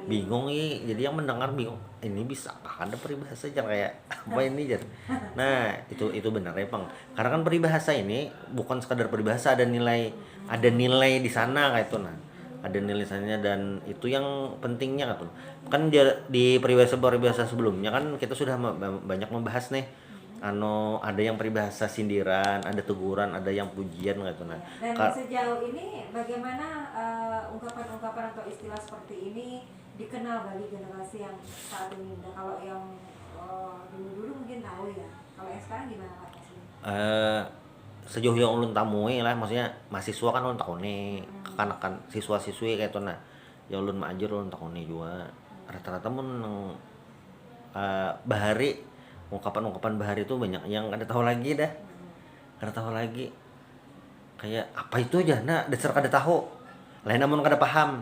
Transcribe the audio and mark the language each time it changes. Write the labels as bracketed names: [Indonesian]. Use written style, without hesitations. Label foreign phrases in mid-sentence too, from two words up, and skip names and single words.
[Indonesian] bingung nih jadi yang mendengar bingung ini bisa apa ada peribahasa aja kayak apa ini jar nah itu benar ya bang karena kan peribahasa ini bukan sekadar peribahasa ada nilai di sana kayak itu nah ada nilai sananya dan itu yang pentingnya kan di peribahasa sebelumnya kan kita sudah banyak membahas nih ada yang peribahasa sindiran ada teguran ada yang pujian gitu nah Dan sejauh ini bagaimana ungkapan-ungkapan atau istilah seperti ini dikenal bagi generasi yang saat ini? Nah, kalau yang dulu mungkin tahu ya. Kalau yang sekarang gimana Pak Taslim? [Banjar] Sejauh yang ulun tamui lah maksudnya mahasiswa kan ulun takuni kekanakan siswa-siswi kayak itu nah yang ulun maajar ulun takuni juga rata-rata mun bahari ungkapan-ungkapan bahari itu banyak yang kada tahu lagi dah kada tahu lagi kayak apa itu aja nah dasar kada tahu lain namun kada paham